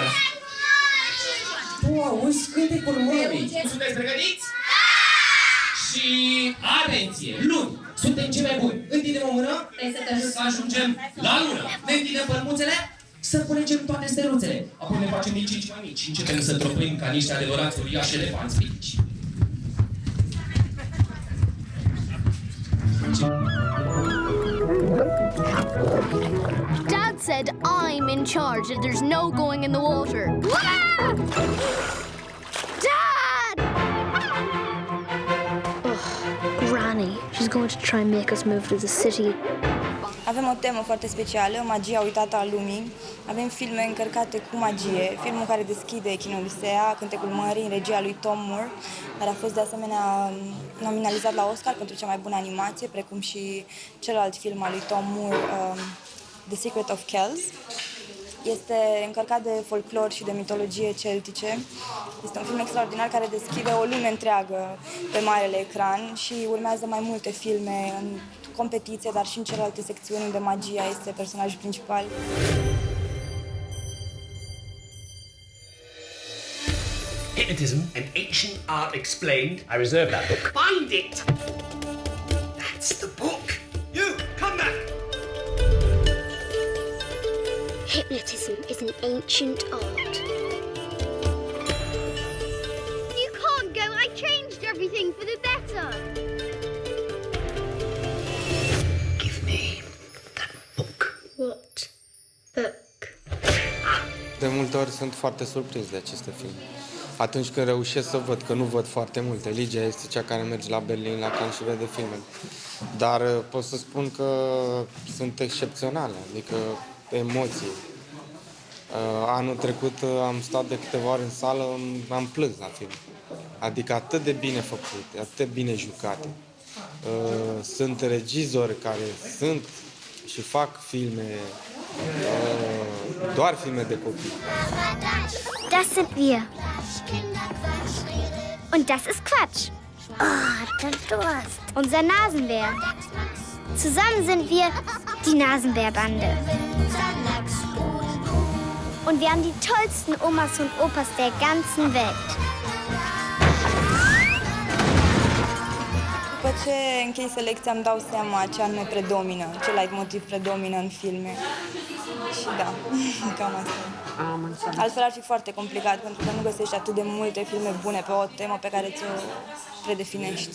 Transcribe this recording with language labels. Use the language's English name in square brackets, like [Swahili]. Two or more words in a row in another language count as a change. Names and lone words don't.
[Romanian] Tu auzi cântecul mării. Sunteți pregătiți? Și atenție! Luni suntem cei mai buni. Întindem o mână să ajungem la lună. Ne întindem pălmuțele să culegem toate steluțele. Apoi ne facem din 5 mai mici și începem să tropim ca niște adevărați uriași elefanți mici. [English] Dad said I'm in charge, that there's no going in the water. Ah! Dad! Ugh, Granny. She's going to try and make us move to the city. [Romanian] Avem o temă foarte specială, magia uitată a lumii. Avem filme încărcate cu magie, filmul care deschide Chinodisea, Cântecul Mării, în regia lui Tom Moore, care a fost de asemenea nominalizat la Oscar pentru cea mai bună animație, precum și celălalt film al lui Tom Moore, The Secret of Kells. Este încărcat de folclor și de mitologie celtice. Este un film extraordinar care deschide o lume întreagă pe marele ecran și urmează mai multe filme în competiție, dar și în celelalte secțiuni unde magia este personajul principal. [English] Hypnotism, an ancient art explained. I reserve that book. Find it! That's the book! You, come back! Hypnotism is an ancient art. You can't go. I changed everything for the better. Give me that book. What book? [Romanian] De multe ori sunt foarte surprins de aceste filme. Atunci când reușesc să văd, că nu văd foarte multe. Ligia este cea care merge la Berlin, la Cannes și vede filmele. Dar pot să spun că sunt excepționale, adică emoții. Anul trecut am stat de câteva ori în sală, am plâns la film. Adică atât de bine făcute, atât de bine jucate. Sunt regizori care sunt și fac filme, doar filme de copii. [German] Das sind wir. Und das ist Quatsch. Oh, der Durst. Unser Nasenbär. Zusammen sind wir die Nasenbärbande. Und wir haben die tollsten Omas und Opas der ganzen Welt. [Romanian] După ce închei selecția îmi dau seama ce anume predomină, ce leitmotiv predomină în filme. Și da, cam asta. Altfel ar fi foarte complicat, pentru că nu găsești atât de multe filme bune pe o temă pe care ți-o predefinești.